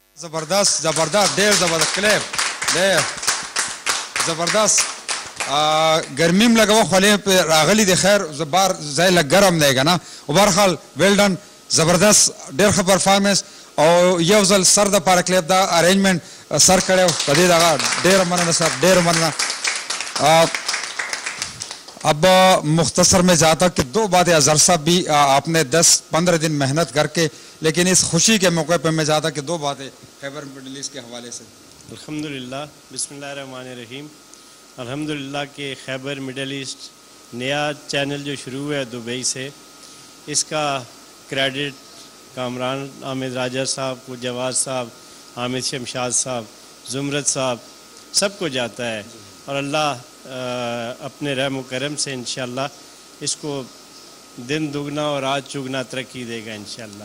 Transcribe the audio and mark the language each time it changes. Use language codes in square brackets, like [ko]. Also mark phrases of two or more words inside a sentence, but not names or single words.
[ps] زبردست زبردست ډېر زبردست کلیپ ډېر زبردست ګرمیم لګوه خولې پې راغلی دی خیر بار ځای لږ ګرم دی که نه خو بهرحال [en] well done [ps] زبردست ډېر ښه پرفارمنس او یو ځل سر د پاره کلیپ دا ارینجمنٹ سر کړی و په دې دغه ډېره مننه سر ډېره مننه [ur] اب مختصر میں جاتا کہ 2 باتیں اظہر صاحب بھی آپ نے 10-15 دن محنت کر کے لیکن اس خوشی کے موقع پہ میں چاہتا کہ 2 باتیں خیبر مڈل ایسٹ کے حوالے سے الحمدللہ [ar] بسم اللہ الرحمن الرحیم [ur] الحمدللہ کہ خیبر مڈل ایسٹ نیا چینل جو شروع ہوا ہے دبئی سے اس کا کریڈٹ کامران حامد راجہ صاحب کو جواز صاحب حامد شمشاد صاحب زمرت صاحب سب کو جاتا ہے اور اللہ اپنے رحم و کرم سے انشاءاللہ اس کو دن دگنا اور رات چگنا ترقی دے گا انشاءاللہ